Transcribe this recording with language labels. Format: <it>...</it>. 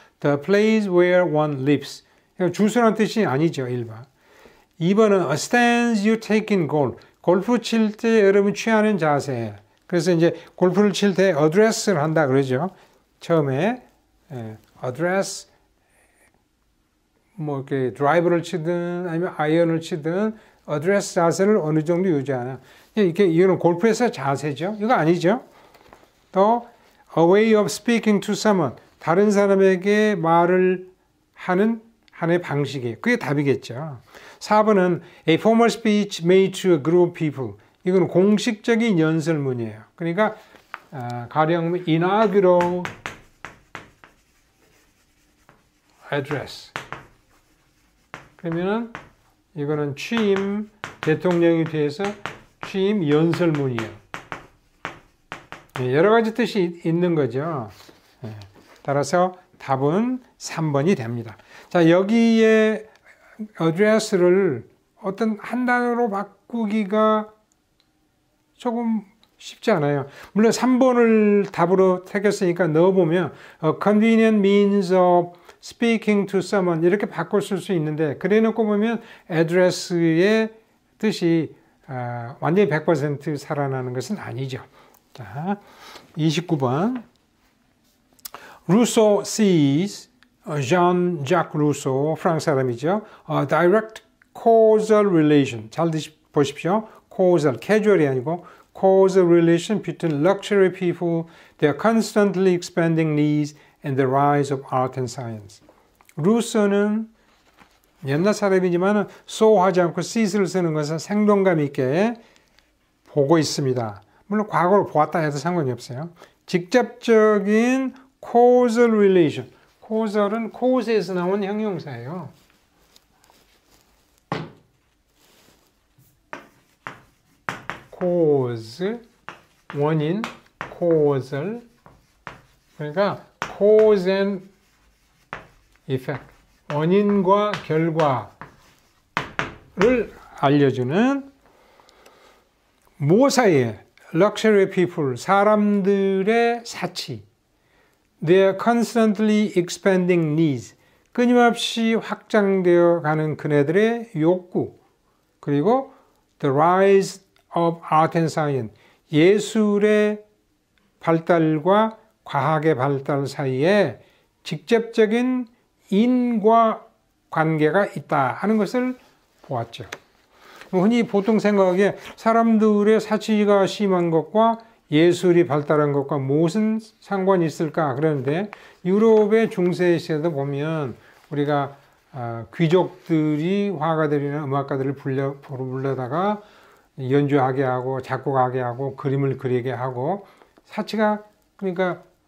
<en>The place where one lives.</en> <ko>주소란 뜻이 아니죠, 1번. 2번은</ko> <en>a stance you take in golf.</en> <ko>골프 칠 때 여러분 취하는 자세. 그래서 이제 골프를 칠 때 address를 한다 그러죠. 처음에 address, 뭐 이렇게 드라이버를 치든 아니면 아이언을 치든 address 자세를 어느 정도 유지하나. 이거는 골프에서 자세죠. 이거 아니죠.</ko> <en>또 a way of speaking to someone.</en> <ko>다른 사람에게 말을 하는 하나의 방식이에요. 그게 답이겠죠. 4번은</ko> <en>a formal speech made to a group of people.</en> <ko>이건 공식적인 연설문이에요. 그러니까 가령 inaugural address. 그러면은 이거는 취임, 대통령이 돼서 취임 연설문이에요. 여러 가지 뜻이 있는 거죠. 따라서 답은 3번이 됩니다. 자, 여기에 address를 어떤 한 단어로 바꾸기가 조금 쉽지 않아요. 물론 3번을 답으로 택했으니까 넣어보면</ko> <en>a convenient means of speaking to someone</en> <ko>이렇게 바꿀 수 있는데, 그래 놓고 보면 address의 뜻이 완전히 100% 살아나는 것은 아니죠. 자, 29번.</ko> <en>Rousseau sees, Jean-Jacques Rousseau,</en> <ko>프랑스 사람이죠.</ko> <en>Direct causal relation.</en> <ko>잘 보십시오.</ko> <en>causal, casual이</en> <ko>아니고</ko> <en>causal relation between luxury people, their constantly expanding needs, and the rise of art and science.</en> <ko>루소는 옛날 사람이지만 so하지 않고 sees를 쓰는 것은 생동감 있게 보고 있습니다. 물론 과거로 보았다 해도 상관이 없어요. 직접적인 causal relation. causal은 cause에서 나온 형용사예요. cause, 원인, causal. 그러니까</ko> <en>cause and effect.</en> <ko>원인과 결과를 알려주는 모사의 luxury people, 사람들의 사치.</ko> <en>Their constantly expanding needs.</en> <ko>끊임없이 확장되어 가는 그네들의 욕구. 그리고</ko> <en>the rise of art and science.</en> <ko>예술의 발달과 과학의 발달 사이에 직접적인 인과 관계가 있다 하는 것을 보았죠. 흔히 보통 생각하기에 사람들의 사치가 심한 것과 예술이 발달한 것과 무슨 상관이 있을까 그러는데, 유럽의 중세 시대도 보면 우리가 귀족들이 화가들이나 음악가들을 불러다가 연주하게 하고 작곡하게 하고 그림을 그리게 하고, 사치가 그러니까</ko>